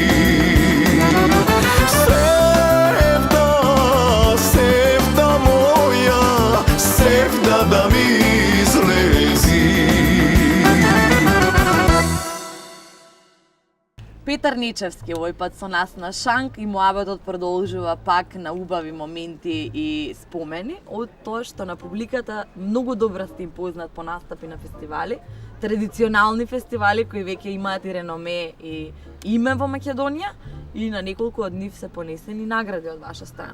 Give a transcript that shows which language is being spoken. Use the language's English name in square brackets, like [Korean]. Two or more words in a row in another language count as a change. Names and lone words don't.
[Macedonian] Севда моја, севда да ми излези. Petar Nečevski ovој пат со нас на Шанк и муабетот продолжува пак на убави моменти и спомени од тоа што на публиката многу добро сте им познат по настапи на фестивали, традиционални фестивали кои веќе имаат и реноме и име во Македонија и на неколку од нив се понесени награди од ваша страна.